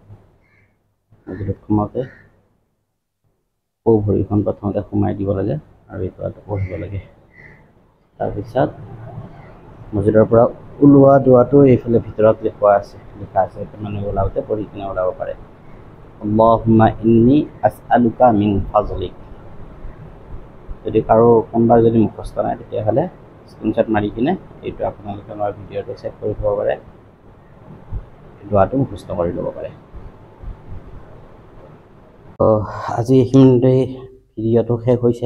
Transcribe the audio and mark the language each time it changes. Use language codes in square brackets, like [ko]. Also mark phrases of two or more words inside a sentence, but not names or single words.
[as] মছজিদত সোমাওঁতে সোঁ ভৰিখন প্ৰথমতে সোমাই দিব লাগে আৰু এই দোৱাটো পঢ়িব লাগে। তাৰপিছত মছজিদৰ পৰা ওলোৱা দোৱাটো এইফালে ভিতৰত লিখা আছে, সেইটো মানে ওলাওঁতে পঢ়ি কিনে ওলাব পাৰে। [ar] اللهم إني أسألك من فضلك. [as] যদি কাৰো কোনোবা যদি মুখস্থ নাই তেতিয়াহ'লে স্ক্ৰীনশ্বট মাৰি কিনে এইটো আপোনালোকে আমাৰ ভিডিঅ'টো চেক কৰি থ'ব পাৰে, দোৱাটো মুখস্থ কৰি ল'ব পাৰে। আজি এইখিনিতে ভিডিঅ'টো শেষ হৈছে।